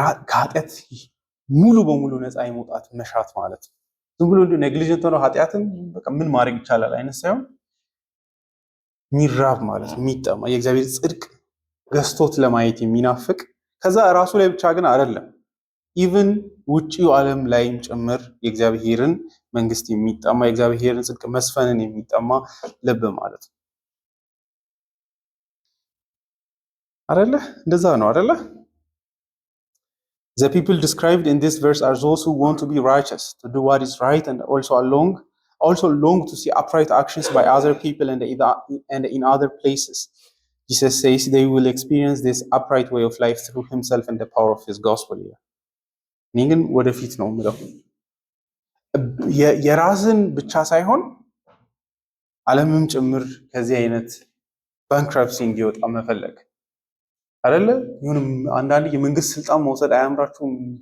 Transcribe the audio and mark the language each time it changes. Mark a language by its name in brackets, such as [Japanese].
[Amharic] ከኃጢአት ሙሉ በሙሉ ነፃ የመውጣት መሻት ማለት ነው። ዝም ብሎ ኔግሊጀንት ሆኖ ኃጢአትን በቃ ምን ማድረግ ይቻላል አይነት ሳይሆን የሚራብ ማለት ነው። የሚጠማ የእግዚአብሔር ጽድቅ ገዝቶት ለማየት የሚናፍቅ ከዛ ራሱ ላይ ብቻ ግን አይደለም ኢቭን ውጪው ዓለም ላይም ጭምር የእግዚአብሔርን መንግስት የሚጠማ የእግዚአብሔርን ጽድቅ መስፈንን የሚጠማ ልብ ማለት ነው። አይደለ? እንደዛ ነው አይደለ? [English] The people described in this verse are those who want to be righteous, to do what is right, and also long to see upright actions by other people and in other places. Jesus says they will experience this upright way of life through himself and the power of his gospel. [Amharic] እኔ ግን ወደፊት ነው የምለው የራስን ብቻ ሳይሆን ዓለምም ጭምር ከዚህ አይነት ባንክራፕሲ እንዲወጣ መፈለግ አይደለ? ይሁንም አንዳንድ የመንግስት ስልጣን መውሰድ አያምራችሁም?